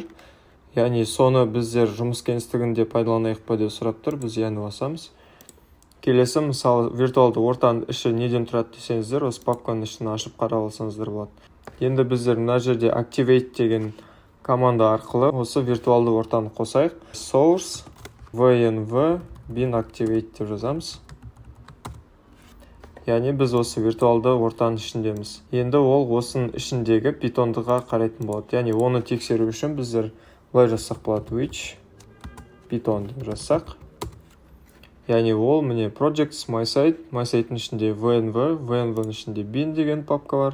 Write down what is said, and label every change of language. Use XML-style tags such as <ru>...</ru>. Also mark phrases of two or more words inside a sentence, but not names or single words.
<kk>Яғни соны біздер жұмыс кеңістігінде пайдаланайық па деп сұрап тұр, біз яны басамыз. Келесі мысалы виртуалды ортаның іші неден тұрады десеңіздер, осы папканың ішін ашып қарап алсаңыздар болады. Енді біздер мына жерде activate деген команда арқылы осы виртуалды ортаны қосайық.</kk> <en>Source VNV bin activate</en> <kk>деп жазамыз. Яғни біз осы виртуалды ортаның ішіндеміз. Енді ол осының ішіндегі Python'ға қарайтын болады. Яғни оны тексеру үшін біздер бұлай жазсақ болады.</kk> <en>Which Python</en> <kk>деп жазсақ. Яғни ол міне projects MySite-ның ішінде VNV-ның ішінде bin деген папка бар.</kk>